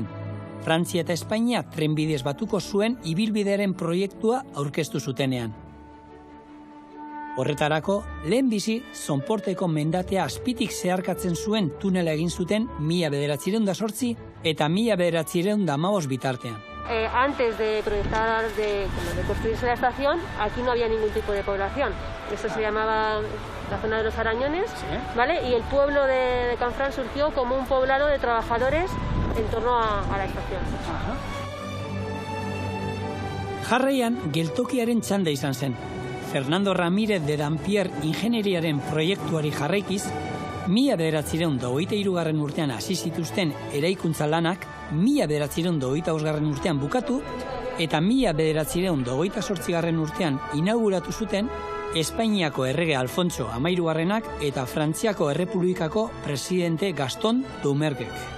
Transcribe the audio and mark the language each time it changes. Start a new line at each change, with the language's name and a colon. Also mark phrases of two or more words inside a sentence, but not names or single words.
Basque: Frantzia eta Espainia trenbidez batuko zuen ibilbidearen proiektua aurkeztu zutenean. Horretarako, lehenbizi Zonporteko mendatea azpitik zeharkatzen zuen tunela egin zuten 1908 eta 1915 bitartean.
Spanish: Antes de proyectar, de construirse la estación, aquí no había ningún tipo de población. Eso se llamaba la zona de los Arañones, ¿vale? Y el pueblo de Canfranc surgió como un poblado de trabajadores en torno a la estación.
Basque: Jarraian, geltokiaren txanda izan zen. Fernando Ramírez de Dampierre ingenieriaren proiektuari jarraikiz, 1923 urtean hasi zituzten eraikuntza lanak 1925 urtean bukatu eta 1928 urtean inauguratu zuten Espainiako errege Alfonso XIIIak eta Frantziako Errepublikako presidente Gaston Doumerguek.